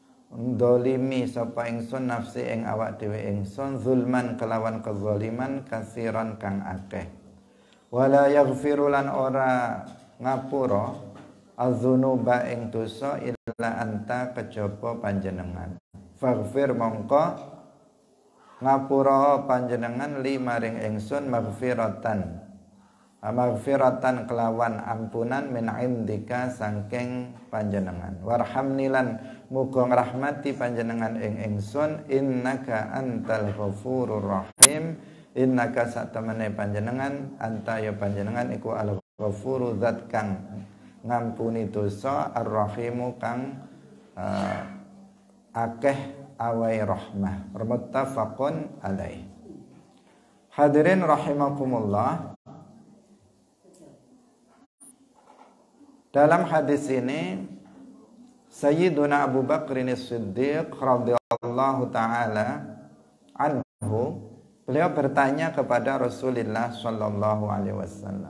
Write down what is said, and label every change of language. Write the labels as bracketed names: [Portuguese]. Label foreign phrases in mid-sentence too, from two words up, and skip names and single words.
[Javanese] dolimi sapa ingsun nafsi ing awak dhewe ingsun zulman kelawan kezaliman kasiron kang akeh [Arabic] ولا يغفر [Javanese] lan ora ngapura adzunuba ing dosa [Arabic] إلا أنت [Javanese] kejaba panjenengan faghfir mongko ngapura panjenengan li maring ingsun maghfiratan kelawan ampunan [Arabic] من عندك [Javanese] saking panjenengan warhamni lan muga ngrahmati panjenengan ing ingsun [Arabic] إنك أنت الغفور الرحيم [Javanese] innaka satamane panjenengan anta ya panjenengan iku [Arabic] الغفور [Javanese] zat kang ngampuni dosa ar-rahimu kang akeh awai rahmah [Arabic] متفق عليه. حاضرين رحمكم الله, [Indonesian] dalam hadis ini Sayyiduna Abu Bakr As-Siddiq [Arabic] رضي الله تعالى عنه, [Indonesian] beliau bertanya kepada Rasulullah [Arabic] صلى الله عليه وسلم.